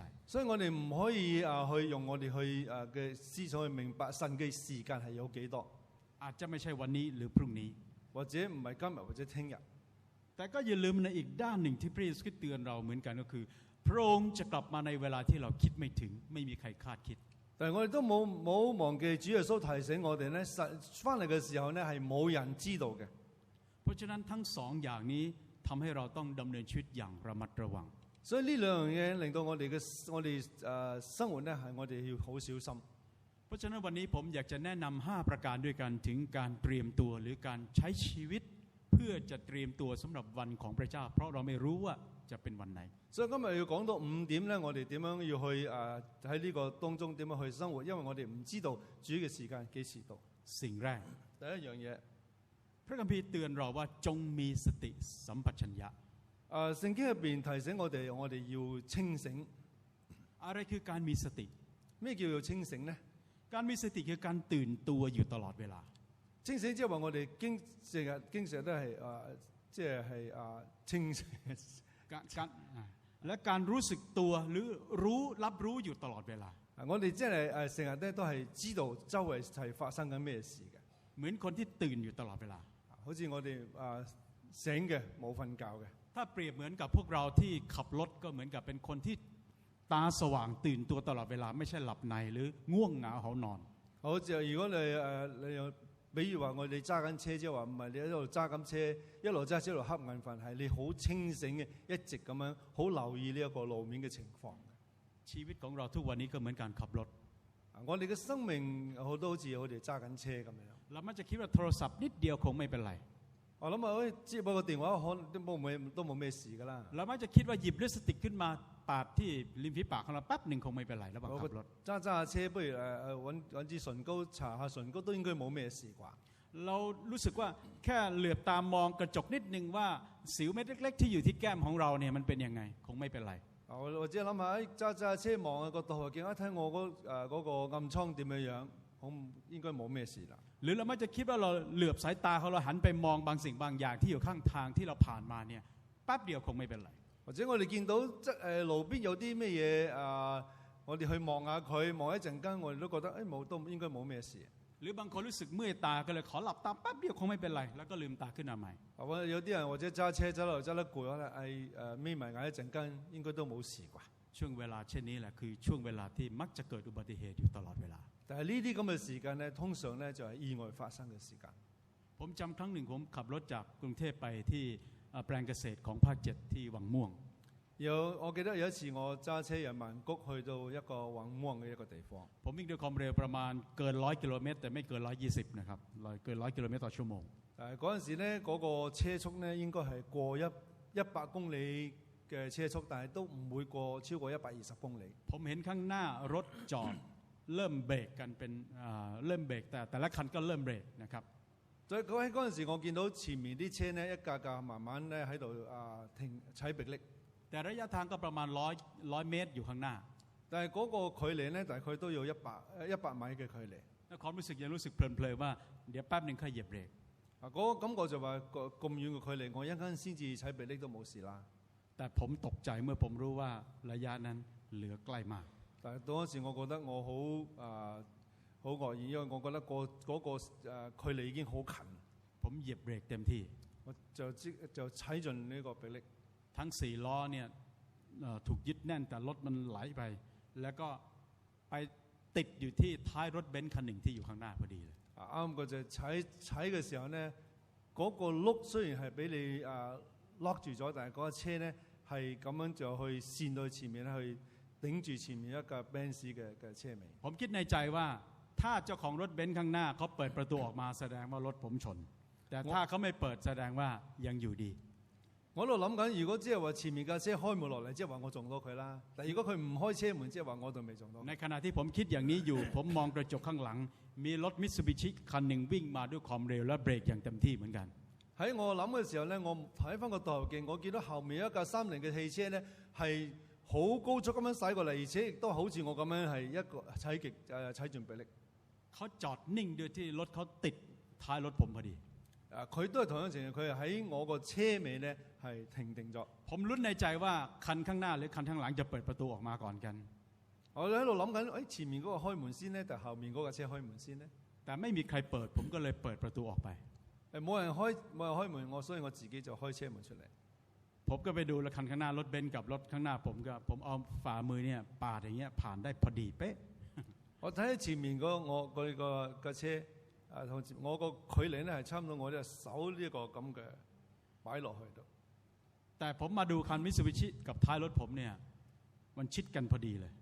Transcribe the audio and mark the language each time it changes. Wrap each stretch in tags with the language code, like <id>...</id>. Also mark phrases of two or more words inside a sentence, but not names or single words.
<yue>所以我哋唔可以去用我哋去嘅思想去明白神嘅時間係有幾多，</yue> <th>อาจจะไม่ใช่วันนี้หรือพรุ่งนี้</th> <yue>或者唔係今日或者聽日。</yue> <th>แต่ก็อย่าลืมในอีกด้านหนึ่งที่พระเยซูคริสต์เตือนเราเหมือนกันก็คือพระองค์จะกลับมาในเวลาที่เราคิดไม่ถึงไม่มีใครคาดคิด</th> <yue>但係我哋都冇忘記主耶穌提醒我哋咧，神翻嚟嘅時候咧係冇人知道嘅。</yue> <th>เพราะฉะนั้นทั้งสองอย่างนี้ทำให้เราต้องดำเนินชีวิตอย่างระมัดระวัง</th> <yue>所以呢兩樣嘢令到我哋生活咧係我哋要好小心。</yue> <th>เพราะฉะนั้นวันนี้ผมอยากจะแนะนำ5ประการด้วยกันถึงการเตรียมตัวหรือการใช้ชีวิตเพื่อจะเตรียมตัวสำหรับวันของพระเจ้าเพราะเราไม่รู้ว่าจะเป็นวันไหน</th> <yue>所以今日要講到5點咧，我哋點樣要去喺呢個當中點樣去生活，因為我哋唔知道主嘅時間幾時到。</yue> <th>สิ่งแรก</th> <yue>第一樣嘢，</yue> <th>พระคัมภีร์เตือนเราว่าจงมีสติสัมปชัญญะ</th> <yue>聖經入邊提醒我哋要清醒。</yue> <th>อะไรคือการมีสติ</th> <yue>咩叫做清醒呢？</yue> <th>การมีสติคือการตื่นตัวอยู่ตลอดเวลา</th> <yue>清醒即係話我哋經常都係即係清醒。</yue> <th>การและการรู้สึกตัวหรือรับรู้อยู่ตลอดเวลา</th> <yue>我哋即係成日咧都係知道周圍係發生緊咩事嘅，</yue> <th>เหมือนคนที่ตื่นอยู่ตลอดเวลา</th> <yue>好似我哋醒嘅冇瞓覺嘅。</yue> <th>ถ้าเปรียบเหมือนกับพวกเราที่ขับรถก็เหมือนกับเป็นคนที่ตาสว่างตื่นตัวตลอดเวลาไม่ใช่หลับในหรือง่วงเหงาหานอน</th> <yue>好似如果你比如話我哋揸緊車，即係話唔係你喺度揸緊車，一路揸車一路瞌眼瞓，係你好清醒嘅，一直咁樣好留意呢一個路面嘅情況。</yue> <th>ชีวิตของเราทุกวันนี้ก็เหมือนการขับรถ</th> <yue>我哋嘅生命好多好似我哋揸緊車咁樣。</yue> <th>เรามักจะคิดว่าโทรศัพท์นิดเดียวคงไม่เป็นไร</th> <yue>我諗接個電話可能都冇咩事㗎啦。</yue> <th>เรามักจะคิดว่าหยิบลิปสติกขึ้นมาปาดที่ริมฝีปากของเราแป๊บหนึ่งคงไม่เป็นไรระหว่างขับรถ</th> <yue>揸下車，不如揾支唇膏搽下唇膏，都應該冇咩事啩。</yue> <th>เรารู้สึกว่าแค่เหลือบตามองกระจกนิดนึงว่าสิวเม็ดเล็กๆที่อยู่ที่แก้มของเราเนี่ยมันเป็นยังไงคงไม่เป็นไร</th> <yue>或者諗下揸車望下個倒後鏡，睇我嗰個暗瘡點樣，好應該冇咩事啦。</yue> <th>หรือเรามักจะคิดว่าเราเหลือบสายตาของเราหันไปมองบางสิ่งบางอย่างที่อยู่ข้างทางที่เราผ่านมาเนี่ยแป๊บเดียวคงไม่เป็นไร</th> <yue>或者我哋見到路邊有啲咩嘢我哋去望下佢，望一陣間，我哋都覺得都應該冇咩事。</yue> <th>หรือบางคนรู้สึกเมื่อยตาก็เลยขอหลับตาแป๊บเดียวคงไม่เป็นไรแล้วก็ลืมตาขึ้นมาใหม่</th> <yue>或者有啲人或者揸車揸得攰，可能眯埋眼一陣間，應該都冇事啩。</yue> <th>ช่วงเวลาเช่นนี้แหละคือช่วงเวลาที่มักจะเกิดอุบัติเหตุอยู่ตลอดเวลา</th> <yue>但係呢啲咁嘅時間咧，通常咧就係意外發生嘅時間。</yue> <th>ผมจำครั้งหนึ่งผมขับรถจากกรุงเทพไปที่แปลงเกษตรของภาค7ที่วังม่วง</th> <yue>我記得有一次我揸車由曼谷去到一個宏ม่วง嘅一個地方。</yue> <th>ผมวิ่งด้วยความเร็วประมาณเกิน100 กิโลเมตรแต่ไม่เกิน120นะครับเกิน100 กิโลเมตรต่อชั่วโมง</th> <yue>但係嗰陣時咧，嗰個車速咧應該係過100公里嘅車速，但係都唔會過超過120公里。</yue> <th>ผมเห็นข้างหน้ารถจอดเริ่มเบรกกันเป็นเริ่มเบรกแต่ละคันก็เริ่มเบรกนะครับ</th> <yue>所以喺嗰陣時，我見到前面啲車咧一架架慢慢咧喺度停踩迫力。</yue> <th>แต่ระยะทางก็ประมาณ100 เมตรอยู่ข้างหน้า</th> <yue>但係嗰個距離咧大概都有100米嘅距離。</yue> <th>แล้วความรู้สึกยังรู้สึกเพลินๆว่าเดี๋ยวแป๊บนึงค่อยเหยียบเบรก</th> <yue>嗰個感覺就話咁遠嘅距離，我一陣間先至踩迫力都冇事啦。</yue> <th>แต่ผมตกใจเมื่อผมรู้ว่าระยะนั้นเหลือใกล้มาก</th> <yue>但係當時我覺得我好愕然，因為我覺得嗰個距離已經好近。</yue> <th>ผมเหยียบเบรกเต็มที่</th> <yue>我就踩盡呢個迫力。</yue> <th>ทั้ง4 ล้อเนี่ยถูกยึดแน่นแต่รถมันไหลไปแล้วก็ไปติดอยู่ที่ท้ายรถเบนซ์คันหนึ่งที่อยู่ข้างหน้าพอดีเลย</th> <yue>啱嗰隻踩嘅時候咧，嗰個轆雖然係俾你lock住咗，但係嗰個車咧係咁樣就去跣到前面去頂住前面一架 Benz 嘅車尾。</yue> <th>ผมคิดในใจว่าถ้าเจ้าของรถเบนซ์ข้างหน้าเขาเปิดประตูออกมาแสดงว่ารถผมชนแต่ถ้าเขาไม่เปิดแสดงว่ายังอยู่ดี</th> <yue>我喺度諗緊，如果即係話前面架車開門落嚟，即係話我撞到佢啦。但係如果佢唔開車門，即係話我仲未撞到。</yue> <th>ในขณะที่ผมคิดอย่างนี้อยู่ ผมมองกระจกข้างหลังมีรถมิตซูบิชิคันหนึ่งวิ่งมาด้วยความเร็วและเบรกอย่างเต็มที่เหมือนกัน</th> <yue>喺我諗嘅時候咧，我睇翻個倒後鏡，我見到後面一架30嘅汽車咧係好高速咁樣駛過嚟，而且亦都好似我咁樣係一個踩盡迫力。</yue> <th>เขาจอดนิ่งด้วยที่รถเขาติดท้ายรถผมพอดี</th> <yue>佢都係同樣情況，佢係喺我個車尾咧係停定咗。</yue> <th>ผมลุ้นในใจว่าคันข้างหน้าหรือคันข้างหลังจะเปิดประตูออกมาก่อนกัน</th> <yue>我喺度諗緊，前面嗰個開門先咧，定後面嗰架車開門先咧？</yue> <th>แต่ไม่มีใครเปิดผมก็เลยเปิดประตูออกไป</th> <yue>冇人開門，所以我自己就開車門出嚟。</yue> <th>ผมก็ไปดูแล้วคันข้างหน้ารถเบนซ์กับรถข้างหน้าผมเอาฝ่ามือเนี่ยปาดอย่างเงี้ยผ่านได้พอดีเป๊ะ</th> <yue>我睇前面個車同我個距離咧係差唔多我隻手呢個咁嘅擺落去度。</yue> <th>แต่ผมมาดูคันมิตซูบิชิกับท้ายรถผมเนี่ยมันชิดกันพอดีเลย</th>